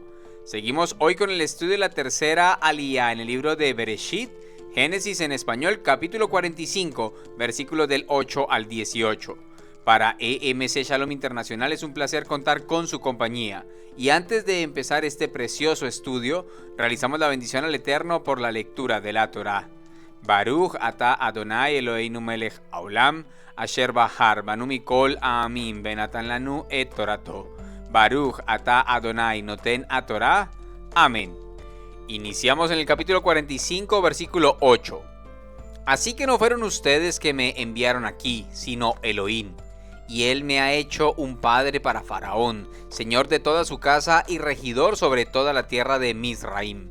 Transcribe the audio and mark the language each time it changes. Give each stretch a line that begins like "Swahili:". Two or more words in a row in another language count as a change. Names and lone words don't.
Spanish: Seguimos hoy con el estudio de la tercera aliyá en el libro de Bereshit, Génesis en español, capítulo 45, versículos del 8 al 18. Para EMC Shalom Internacional es un placer contar con su compañía. Y antes de empezar este precioso estudio, realizamos la bendición al Eterno por la lectura de la Torá.
Hebrew: ברוך אתה אדוני אלוהינו מלך העולם אשר בחר בנו מכל העמים ונתן לנו את תורתו. ברוך אתה אדוני נותן התורה.
Spanish: Amén. Iniciamos en el capítulo 45, versículo 8. Así que no fueron ustedes que me enviaron aquí, sino Elohim. Y él me ha hecho un padre para Faraón, señor de toda su casa y regidor sobre toda la tierra de Mizraim.